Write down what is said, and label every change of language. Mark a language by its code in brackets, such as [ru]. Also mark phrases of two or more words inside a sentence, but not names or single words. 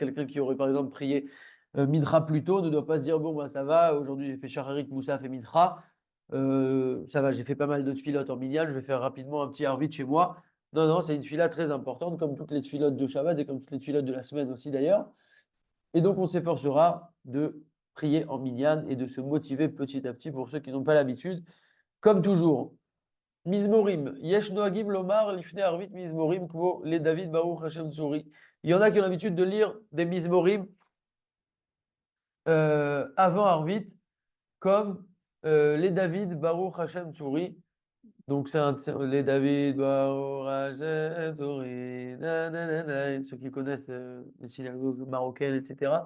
[fr] Quelqu'un qui aurait par exemple prié Midra plus tôt ne doit pas se dire bon, bah, ça va, aujourd'hui j'ai fait Shacharit, Moussaf et Midra, ça va, j'ai fait pas mal de tfilotes en minyan, je vais faire rapidement un petit Arvit chez moi. Non, non, c'est une tfila très importante, comme toutes les tfilotes de Shabbat et comme toutes les tfilotes de la semaine aussi d'ailleurs. Et donc on s'efforcera de prier en minyan et de se motiver petit à petit pour ceux qui n'ont pas l'habitude. Comme toujours, Mizmorim, [he] יש נוהגים לומר לפני ערבית מזמורים כגון לדוד ברוך השם צורי. [fr] Il y en a qui ont l'habitude de lire des Mizmorim avant Arvit, comme les David Baruch Hashem Tsuri. Donc c'est les David Baruch Hashem Tsuri, ceux qui connaissent les synagogues marocaines, etc.